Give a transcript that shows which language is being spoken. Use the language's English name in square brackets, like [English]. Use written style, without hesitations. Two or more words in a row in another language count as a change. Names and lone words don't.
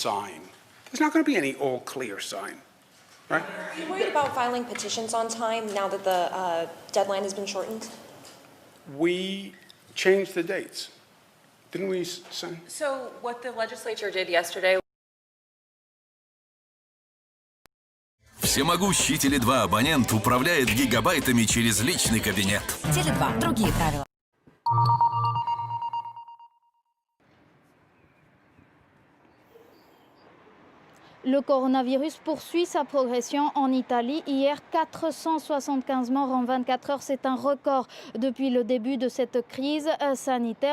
[English] There's not going to be any all clear sign, right? right? Are you worried about filing petitions on time now that the deadline has been shortened? We changed the dates. Didn't we, son? So what the legislature did yesterday. [Russian] Всемогущий Теле2 абонент управляет гигабайтами через личный кабинет. Теле2. Другие правила. [French] Le coronavirus poursuit sa progression en Italie. Hier, 475 morts en 24 heures. C'est un record depuis le début de cette crise sanitaire.